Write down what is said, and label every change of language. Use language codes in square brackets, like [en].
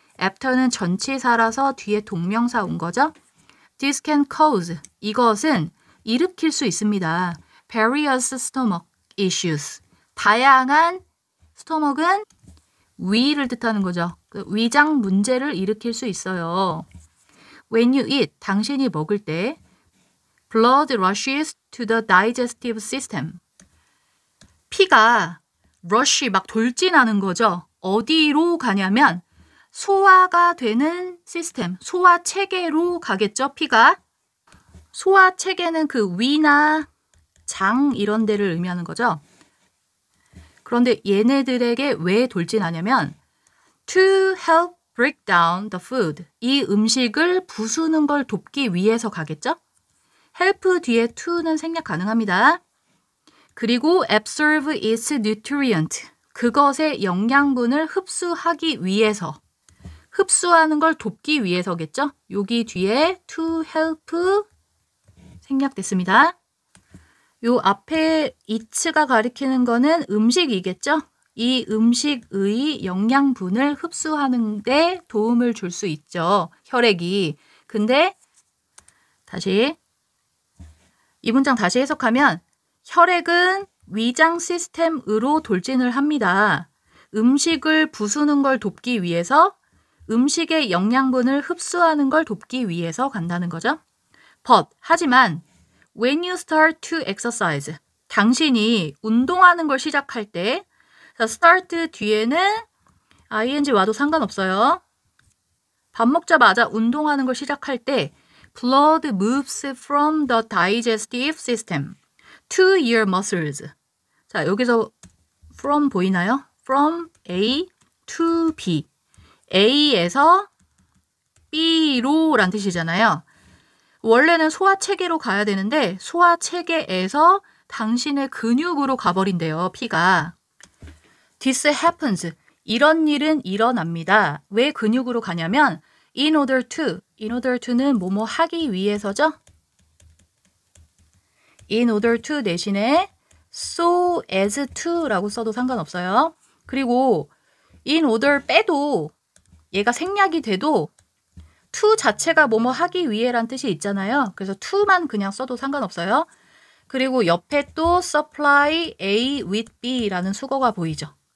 [ko] After는 전치사라서 뒤에 동명사 온 거죠. [en] This can cause. [ko] 이것은 일으킬 수 있습니다. [en] Various stomach issues. [ko] 다양한 스토먹은 위를 뜻하는 거죠. 위장 문제를 일으킬 수 있어요. [en] When you eat. [ko] 당신이 먹을 때 [en] blood rushes to the digestive system. [ko] 피가 rush 막 돌진하는 거죠. 어디로 가냐면 소화가 되는 시스템, 소화 체계로 가겠죠, 피가. 소화 체계는 그 위나 장 이런 데를 의미하는 거죠. 그런데 얘네들에게 왜 돌진하냐면 [en] to help break down the food. [ko] 이 음식을 부수는 걸 돕기 위해서 가겠죠. help 뒤에 to는 생략 가능합니다. 그리고 [en] absorb its nutrient. [ko] 그것의 영양분을 흡수하기 위해서. 흡수하는 걸 돕기 위해서겠죠. 여기 뒤에 to help 생략됐습니다. 요 앞에 it가 가리키는 거는 음식이겠죠. 이 음식의 영양분을 흡수하는 데 도움을 줄 수 있죠. 혈액이. 근데 다시 이 문장 다시 해석하면 혈액은 위장 시스템으로 돌진을 합니다. 음식을 부수는 걸 돕기 위해서 음식의 영양분을 흡수하는 걸 돕기 위해서 간다는 거죠. But, 하지만 [en] when you start to exercise, [ko] 당신이 운동하는 걸 시작할 때 start 뒤에는 ing 와도 상관없어요. 밥 먹자마자 운동하는 걸 시작할 때 [en] blood moves from the digestive system to your muscles. [ko] 자, 여기서 from 보이나요? [en] From A to B. [ko] A에서 B로 란 뜻이잖아요. 원래는 소화체계로 가야 되는데 소화체계에서 당신의 근육으로 가버린대요. 피가. [en] This happens. [ko] 이런 일은 일어납니다. 왜 근육으로 가냐면 in order to는 뭐뭐 하기 위해서죠. in order to 대신에 so as to라고 써도 상관없어요. 그리고 in order 빼도 얘가 생략이 돼도 to 자체가 뭐뭐 하기 위해란 뜻이 있잖아요. 그래서 to만 그냥 써도 상관없어요. 그리고 옆에 또 supply A with B라는 수거가 보이죠.